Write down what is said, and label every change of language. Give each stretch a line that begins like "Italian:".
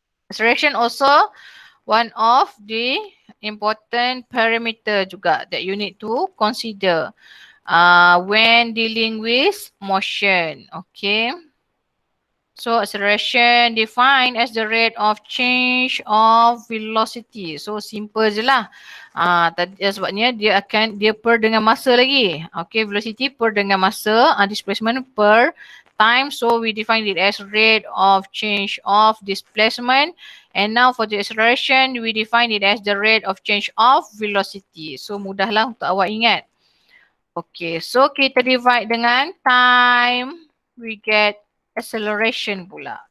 English: Acceleration also one of the important parameter
Malay: juga
English: that you need to consider when dealing with motion. Okay. So acceleration defined as the rate of change of velocity. So simple je lah.
Malay: Sebabnya dia per dengan masa lagi. Okay, velocity per dengan masa,
English: displacement per time. So we define it as rate of change of displacement. And now for the acceleration, we define it as the rate of change of velocity.
Malay: So mudahlah untuk awak ingat. Okay, so kita divide dengan time,
English: we get acceleration
Malay: pula.